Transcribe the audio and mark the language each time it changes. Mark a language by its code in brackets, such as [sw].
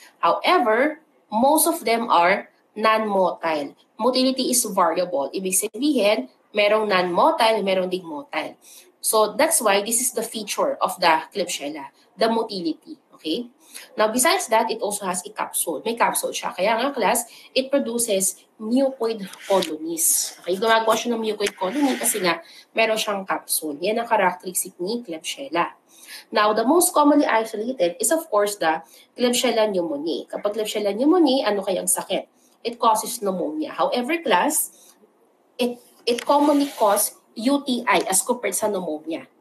[en] However, most of them are non-motile. Motility is variable. [tl] Ibig sabihin, merong non-motile, merong ding motile. [en] So that's why this is the feature of the Klebsiella, the motility. Okay? Now, besides that, it also has a capsule. [tl] May capsule siya. Kaya nga, [en] class, it produces mucoid colonies. Okay? [tl] Gumagawa siya ng mucoid colony kasi nga, meron siyang capsule. Yan ang characteristic ni Klebsiella. [en] Now, the most commonly isolated is of course the Klebsiella pneumoniae. [tl] Kapag Klebsiella pneumoniae, ano kayang sakit? [en] It causes pneumonia. However, class, it commonly causes UTI as compared sa pneumonia.